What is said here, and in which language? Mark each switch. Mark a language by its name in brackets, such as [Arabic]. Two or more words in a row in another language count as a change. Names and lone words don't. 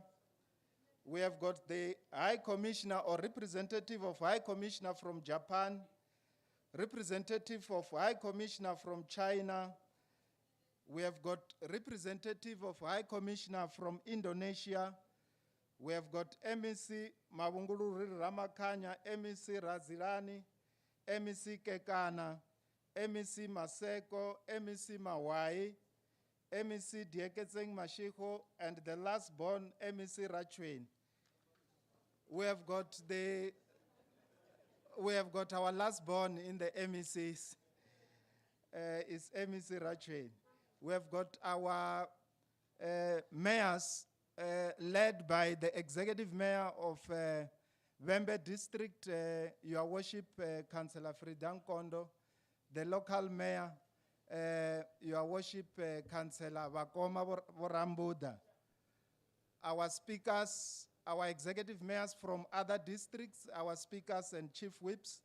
[English] We have got the High Commissioner or representative of High Commissioner from Japan, representative of High Commissioner from China. We have got representative of High Commissioner from Indonesia. We have got MEC Mabungulu Ramakanya, MEC Razilani, MEC Kekana, MEC Maseko, MEC Mawai, MEC Dieketseng Mashiko, and the last born MEC Rachwen. We have got our last born in the MECs, is MEC Rachwen. We have got our mayors led by the executive mayor of Vembe district, Your Worship, Councillor Fridan Kondo, the local mayor, Your Worship, Councillor Vakoma Vorambuda, our speakers, our executive mayors from other districts, our speakers and chief whips.